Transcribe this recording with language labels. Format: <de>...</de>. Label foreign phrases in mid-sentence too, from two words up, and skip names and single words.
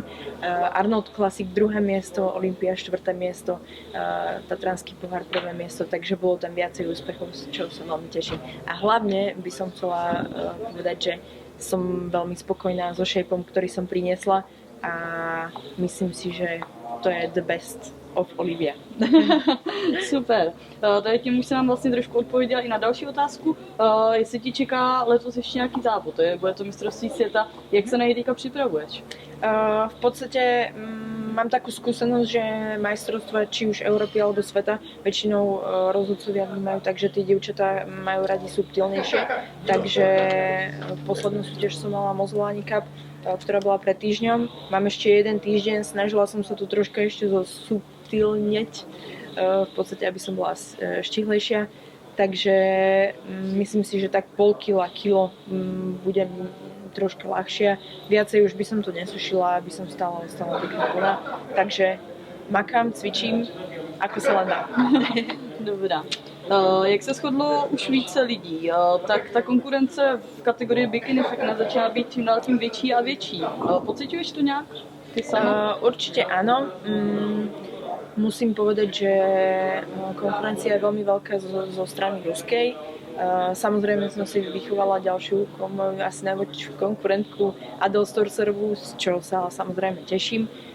<sk>Arnold Classic druhé miesto, Olympia štvrté miesto, Tatranský pohár prvé miesto, takže bolo tam viacej úspechov, z čoho sa veľmi teším. A hlavne by som chcela povedať, že som veľmi spokojná so shapeom, ktorý som priniesla a myslím si, že to je</sk> <en>the best of</en> <sk>Olivia. Super.</sk> <cs>Tady tím už se nám vlastně trošku odpověděla i na další otázku. Jestli ti čeká letos ještě nějaký závod, bude to mistrovství světa, jak se na něj teďka připravuješ?</cs> <sk>V podstate mám takú skúsenosť, že majstrovstvá či už Európy alebo sveta väčšinou rozhodcovia vnímajú tak, že tie dievčatá majú radi subtilnejšie. Takže poslednú súťaž som mala Mozolani Cup, ktorá bola pred týždňom. Mám ešte jeden týždeň, snažila som sa tu troška ešte zosubtilneť, v podstate aby som bola štihlejšia. Takže myslím si, že tak pol kilo budem troška ľahšia. Viacej už by som to nesušila, aby som stále ostala pekná plná. Takže makám, cvičím, ako sa len dá.</sk> <cs>Dobrá. Jak se shodlo už více lidí, tak ta konkurence v kategorii bikini fitness začíná být čím dál tím větší a větší. Pociťuješ to nějak? Ty sama?</cs> <sk>Určite áno. Musím povedať, že konkurencia je veľmi veľká zo strany ruskej. Samozrejme som si vychovala ďalšiu, moju asi najväčšiu konkurentku Adel Storcerovú, z čoho sa samozrejme teším.</sk>